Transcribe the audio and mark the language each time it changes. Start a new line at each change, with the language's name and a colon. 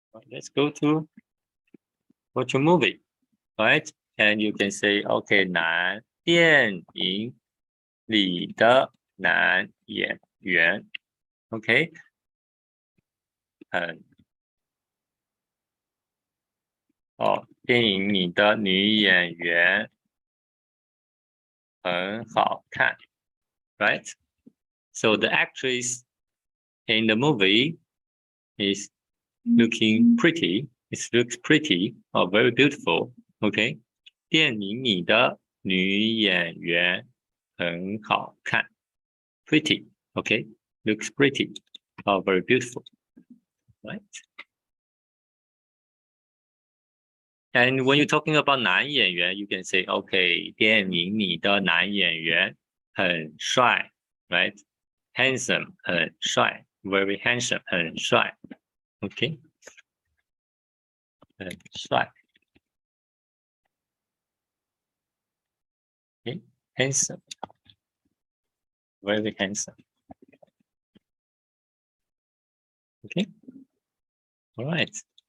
English: Let's go to watch a movie, right? And you can say,
Chinese: okay, 电影里的男演员 ，OK， 电影里的女演员很好看 ，right?
English: So the actress in the movie is looking pretty. It looks pretty or very beautiful.
Chinese: OK， 电影里的女演员很好看 ，pretty.
English: OK, looks pretty or very beautiful, right? And when you're talking about 男演员, you can say, OK,
Chinese: 电影里的男演员很帅
English: right? Handsome, 很帅 very handsome, 很帅 OK, 很帅 OK, handsome, very handsome OK, all right.